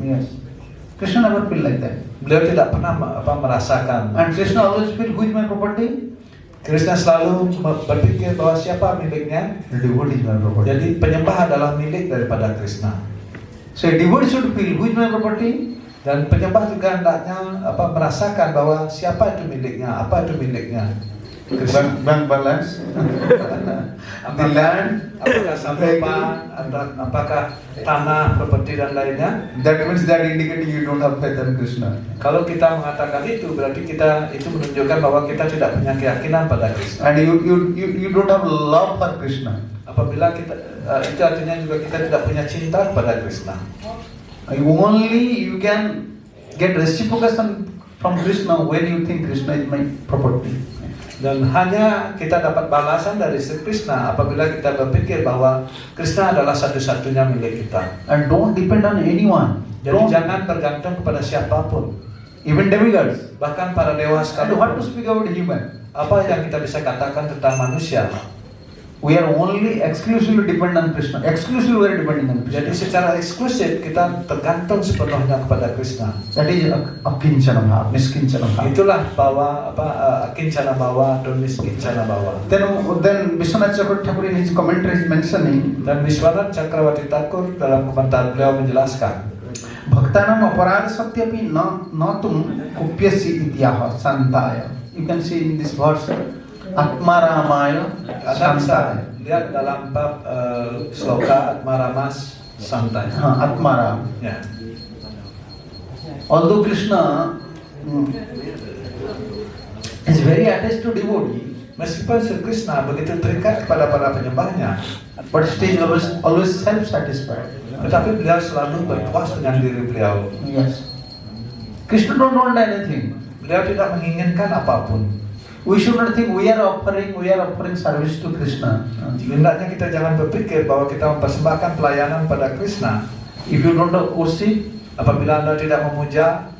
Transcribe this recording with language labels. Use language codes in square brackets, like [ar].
[en] Yes, Krishna never feel like that. [id] Beliau tidak pernah merasakan. [en] And Krishna always feel, who is my property? [id] Krishna selalu berpikir bahwa siapa miliknya. [en] The devotee is my property. [id] Jadi penyembah adalah milik daripada Krishna. [en] So a devotee should feel, who is my property? [id] Dan penyembah juga hendaknya merasakan bahwa siapa itu miliknya, apa itu miliknya. [en] Bank balance, the land, [id] apakah sampah, apakah tanah, properti dan lainnya. [en] that means that indicating you don't have faith in Krishna. [id] Kalau kita mengatakan itu, berarti itu menunjukkan bahwa kita tidak punya keyakinan pada Krishna. [en] And you don't have love for Krishna. [id] Apabila kita itu artinya juga kita tidak punya cinta kepada Krishna. [en] Only you can get reciprocation from Krishna when you think Krishna is my property. [id] Dan hanya kita dapat balasan dari Sri Krishna apabila kita berpikir bahwa Krishna adalah satu-satunya milik kita. [en] And don't depend on anyone. [id] Jadi jangan bergantung kepada siapapun. [en] Even demigods. [id] Bahkan para dewa [en] And what to speak about human? [id] Apa yang kita bisa katakan tentang manusia? [en] We are only exclusively dependent on Krishna. Exclusively we are depending on [id] Jadi [en] Krishna. [id] secara eksklusif kita tergantung sepenuhnya kepada Krishna. [en] That is akinchana bhava, miskinchana bhava. [id] Itulah bahwa akincana bawa atau miskincana bawa. [en] Then Vishwanath Chakravarti Thakur in his commentary is mentioning, [id] Dan Vishwanath Cakrawati Thakur dalam komentar beliau menjelaskan, [sa] Bhaktanam aparad satyapi na tum kupyasi ityah santaya. [en] You can see in this verse, Atma Ramaya [id] Anda bisa [sa] Santaya. [id] lihat dalam bab sloka Atmaramas Santai. [sa] Atma Ram. [id] Ya. [en] Although Krishna is very attached to devotee, [id] Meskipun Sri Krishna begitu terikat kepada para penyembahnya, [en] but still always self-satisfied. [id] tetapi beliau selalu berpuas dengan diri beliau. [en] Yes. Krishna don't want anything. [id] Beliau tidak menginginkan apapun. [en] We should not think we are offering service to Krishna. [id] Hendaknya kita jangan berpikir bahwa kita mempersembahkan pelayanan pada Krishna. [en] If you don't worship, [id] Apabila Anda tidak memuja